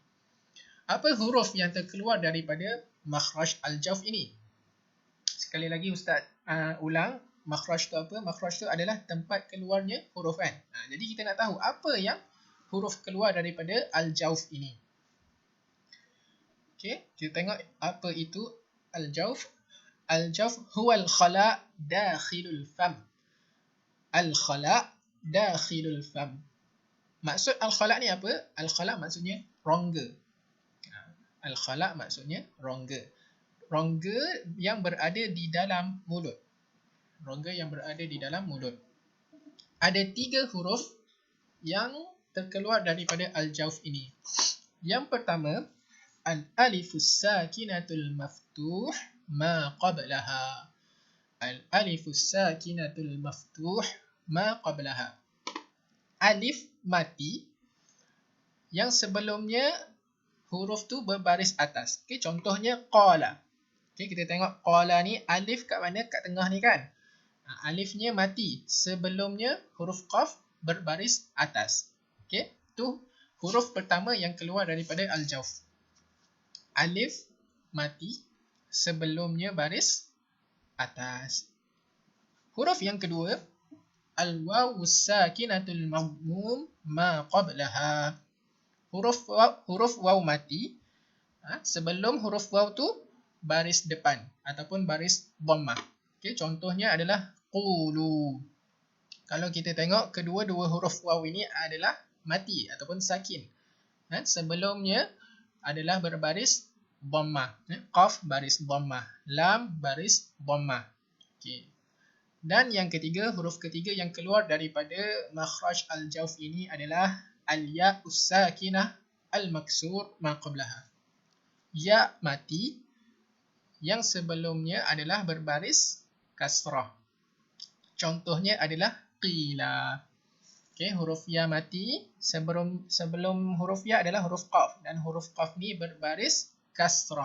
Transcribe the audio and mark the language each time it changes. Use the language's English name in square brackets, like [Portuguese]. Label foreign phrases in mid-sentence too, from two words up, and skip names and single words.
[Malay] Apa huruf yang terkeluar daripada [Arabic] مخرج الجوف [Malay] ini? Sekali lagi Ustaz ulang, makhraj tu apa? Makhraj tu adalah tempat keluarnya huruf kan. Jadi kita nak tahu apa yang huruf keluar daripada al-jawf ini. Okay, kita tengok apa itu al-jawf. [Arabic] الجوف هو الخلاء داخل الفم. الخلاء داخل الفم. [Malay] Maksud al-khala' ni apa? Al-khala' maksudnya rongga. Al-khala' maksudnya rongga. Rongga yang berada di dalam mulut. Rongga yang berada di dalam mulut. Ada 3 huruf yang terkeluar daripada al-jawf ini. Yang pertama, [Arabic] الألف الساكنة المفتوح ما قبلها. الألف الساكنة المفتوح ما قبلها. [Malay] Alif mati yang sebelumnya huruf tu berbaris atas. Okay, contohnya qala. Okay, kita tengok qala ni, alif kat mana? Kat tengah ni kan. Alifnya mati. Sebelumnya huruf qaf berbaris atas. Okay, tu huruf pertama yang keluar daripada al-jawf. Alif mati sebelumnya baris atas. Huruf yang kedua, [Arabic] الواو الساكنة المضموم ما قبلها. [Malay] Huruf waw mati sebelum huruf waw tu baris depan ataupun baris dhammah. Okey, contohnya adalah qulu. Kalau kita tengok kedua-dua huruf waw ini adalah mati ataupun sakin. Sebelumnya adalah berbaris dhammah. Qaf baris dhammah, lam baris dhammah. Okey. Dan yang ketiga, huruf ketiga yang keluar daripada [Arabic] مخرج الجوف [Malay] ini adalah [Arabic] الياء الساكنة المكسور ما قبلها. [Malay] Ya mati yang sebelumnya adalah berbaris kasrah. Contohnya adalah qila. Okey, huruf ya mati sebelum huruf ya adalah huruf qaf dan huruf qaf ni berbaris kasrah.